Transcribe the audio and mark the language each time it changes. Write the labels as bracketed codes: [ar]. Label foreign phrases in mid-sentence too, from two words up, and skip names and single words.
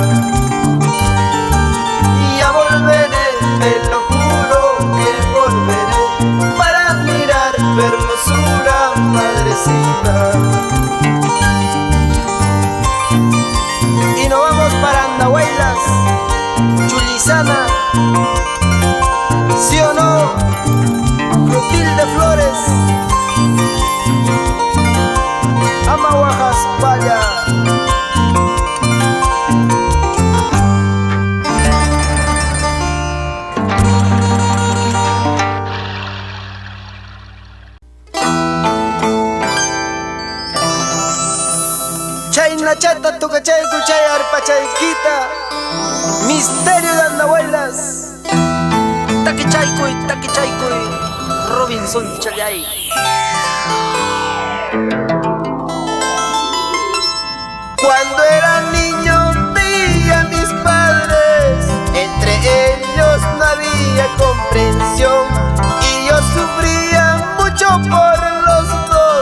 [es] Y ya volveré, te lo juro que volveré para mirar tu hermosura, madrecita. Y nos vamos para Andahuaylas, Chulizana, ¿sí o no? [qu] Clotilde Flores, Ama Guajaspaya. Chay nachata, tucachay, cuchay, arpachayquita, Misterio de Andahuaylas. Taquichaycoy, Robinson Chayay. [es] Cuando era niño veía a mis padres, entre ellos no había comprensión y yo sufría mucho por los dos.